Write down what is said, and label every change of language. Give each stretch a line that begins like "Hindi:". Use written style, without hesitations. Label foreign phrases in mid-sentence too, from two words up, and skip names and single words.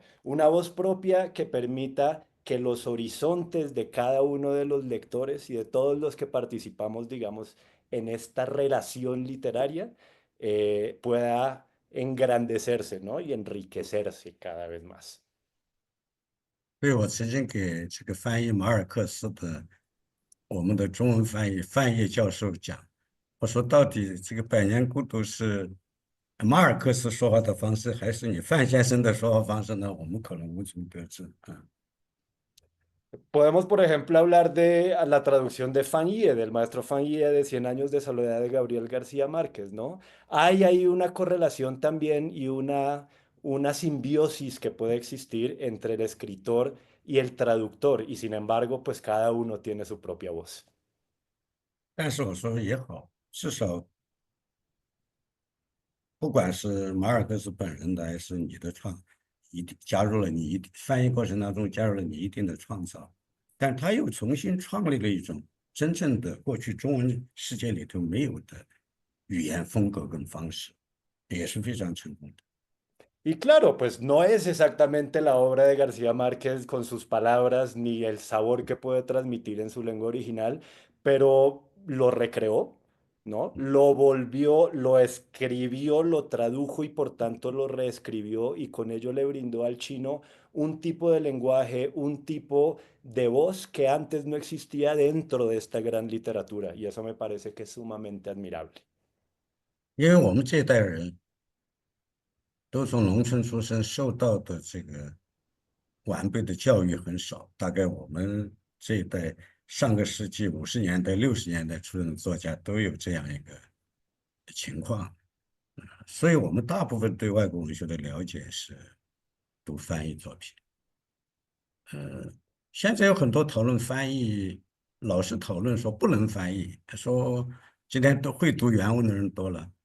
Spanish: Una voz propia que permita que los horizontes de cada uno de los lectores y de todos los que participamos, digamos, en esta relación literaria, pueda engrandecerse, ¿no? Y enriquecerse cada vez más.
Chinese: 所以我曾经给这个翻译马尔克斯的我们的中文翻译教授讲，我说到底这个《百年孤独》是马尔克斯说话的方式，还是你范先生的说话方式呢？我们可能无从得知啊。
Spanish: Podemos, por ejemplo, hablar de la traducción de Fan Yie, del maestro Fan Yie de Cien años de soledad de Gabriel García Márquez, ¿no? Hay ahí una correlación también y una simbiosis que puede existir entre el escritor y el traductor, y sin embargo, pues cada uno tiene su propia voz.
Chinese: 但是我说也好，至少不管是马尔克斯本人的，还是你的一定加入了你翻译过程当中加入了你一定的创造，但他又重新创立了一种真正的过去中文世界里头没有的语言风格跟方式，也是非常成功的。
Spanish: Y claro, pues no es exactamente la obra de García Márquez con sus palabras ni el sabor que puede transmitir en su lengua original, pero lo recreó, ¿no? Lo volvió, lo escribió, lo tradujo y por tanto lo reescribió y con ello le brindó al chino un tipo de lenguaje, un tipo de voz que antes no existía dentro de esta gran literatura y eso me parece que es sumamente admirable.
Chinese: 因为我们这一代人都从农村出生，受到的这个完备的教育很少。大概我们这一代上个世纪50年代、60年代出生的作家都有这样一个情况，所以我们大部分对外国文学的了解是读翻译作品。现在有很多讨论翻译老是讨论说不能翻译，说今天都会读原文的人多了。